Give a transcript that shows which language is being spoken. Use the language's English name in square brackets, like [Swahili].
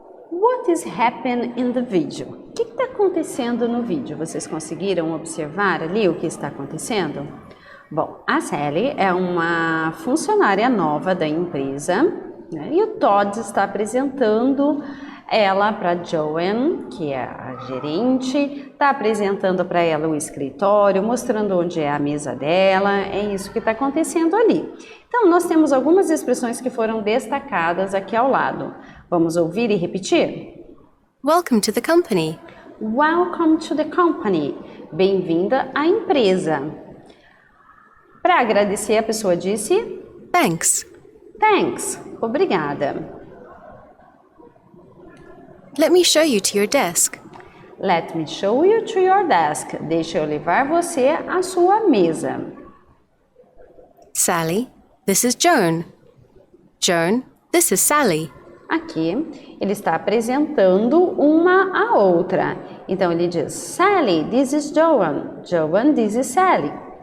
[English] What is happening in the video? [Portuguese] O que está acontecendo no vídeo? Vocês conseguiram observar ali o que está acontecendo? Bom, a Sally é uma funcionária nova da empresa, né, e o Todd está apresentando Ela para Joanne, que é a gerente, está apresentando para ela o escritório, mostrando onde é a mesa dela, é isso que está acontecendo ali. Então, nós temos algumas expressões que foram destacadas aqui ao lado. Vamos ouvir e repetir? [English] Welcome to the company. Welcome to the company. [Portuguese] Bem-vinda à empresa. Para agradecer, a pessoa disse [English] Thanks. [Portuguese] thanks, obrigada. [English] Let me show you to your desk. Let me show you to your desk. [Portuguese] Deixa eu levar você à sua mesa. [English] Sally, this is Joan. Joan, this is Sally. [Portuguese] Aqui, ele está apresentando uma à outra. Então, ele diz, [English] Sally, this is Joan. Joan, this is Sally.